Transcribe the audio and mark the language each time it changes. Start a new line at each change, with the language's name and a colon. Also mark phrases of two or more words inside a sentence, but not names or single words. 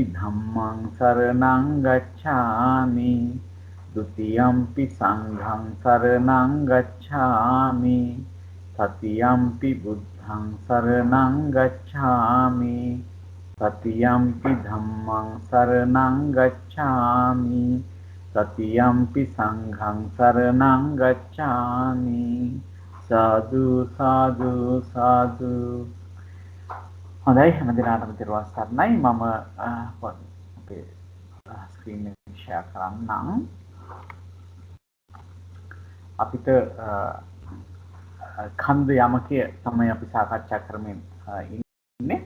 Pali: ධම්මං සරණං ගච්ඡාමි ဒ ුතියම්පි සංඝං සරණං ගච්ඡාමි တ තියම්පි බුද්ධං සරණං ගච්ඡාමි တ තියම්පි ධම්මං සරණං ගච්ඡාමි တ තියම්පි සංඝං සරණං ගච්ඡාමි සාදු සාදු සාදු.
Sinhala: හොඳයි, හැම දිනකටම තිරුවන් සරණයි. මම අපේ ස්ක්‍රීන් එක ෂෙයා කරන්නම්. අපිට ඛණ්ඩ යමකය තමයි අපි සාකච්ඡා කරමින් ඉන්නේ.